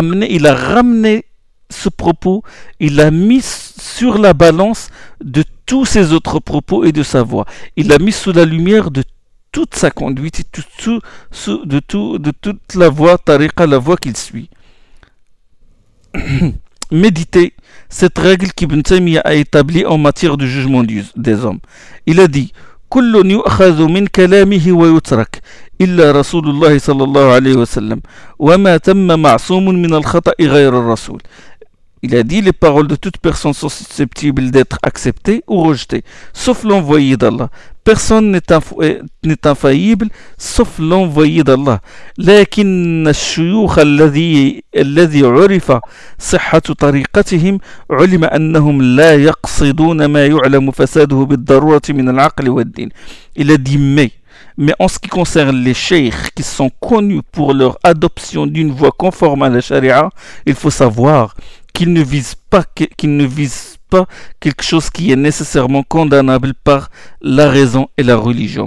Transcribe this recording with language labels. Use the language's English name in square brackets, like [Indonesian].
[French] Il a ramené ce propos, il l'a mis sur la balance de tous ses autres propos et de sa voix. Il l'a mis sous la lumière de toute sa conduite et de toute la voie, tariqa, la voie qu'il suit. Méditez cette règle qu'Ibn Taymiyyah a établie en matière de jugement des hommes. Il a dit [Arabic] « Kullun yu'khadhu min kalamihi wa yutrak » إلا رسول الله صلى الله عليه وسلم وما تم معصوم من الخطأ غير الرسول. [French] Il a dit, les paroles de toute personne sont susceptibles d'être acceptées ou rejetées, sauf l'envoyé d'Allah. Personne n'est infaillible, sauf l'envoyé d'Allah. [Arabic] لكن الشيوخ الذي عرف صحة طريقتهم علم أنهم لا يقصدون ما يعلم فساده بالضرورة من العقل والدين. [French] Il a dit, mais en ce qui concerne les cheikhs qui sont connus pour leur adoption d'une voie conforme à la charia, il faut savoir qu'ils ne visent pas quelque chose qui est nécessairement condamnable par la raison et la religion.